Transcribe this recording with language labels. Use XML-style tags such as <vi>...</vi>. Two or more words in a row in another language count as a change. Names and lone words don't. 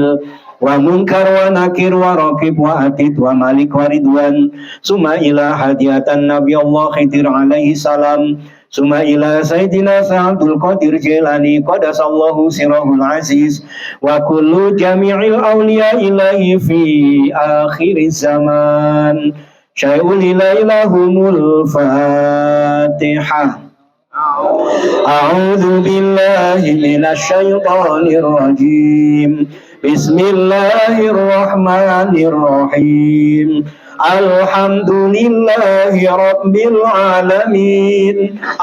<ar>عزرائيل ومنكر ونكير ورقيب وعتيد ومالك ورضوان ثم إلى هدية نبي الله خضر عليه السلام ثم إلى سيدنا عبد القادر جيلاني قدس الله سره العزيز وكل جميع الأولياء إلهي في آخر الزمان شيء لله إليهم الفاتحة. أعوذ بالله من الشيطان الرجيم. بسم الله الرحمن الرحيم. الحمد لله رب العالمين.</ar>